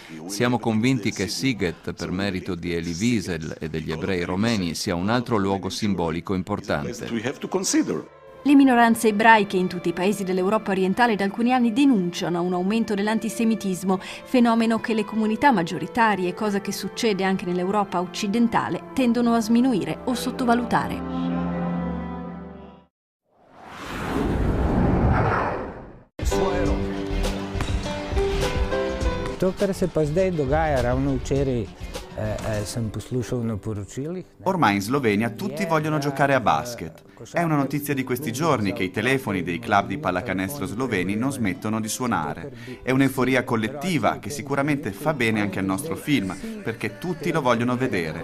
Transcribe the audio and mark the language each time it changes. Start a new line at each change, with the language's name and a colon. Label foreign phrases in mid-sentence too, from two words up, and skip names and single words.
Italian: Siamo convinti che Szeged, per merito di Elie Wiesel e degli ebrei romeni, sia un altro luogo simbolico importante. Le minoranze ebraiche in tutti i paesi dell'Europa orientale da alcuni anni denunciano un aumento dell'antisemitismo, fenomeno che le comunità maggioritarie, cosa che succede anche nell'Europa occidentale, tendono a sminuire o sottovalutare.
Slovenian: To, kar se pa zdaj dogaja ravno včeraj,
Italian: Ormai in Slovenia tutti vogliono giocare a basket. È una notizia di questi giorni che i telefoni dei club di pallacanestro sloveni non smettono di suonare. È un'euforia collettiva che sicuramente fa bene anche al nostro film, perché tutti lo vogliono vedere.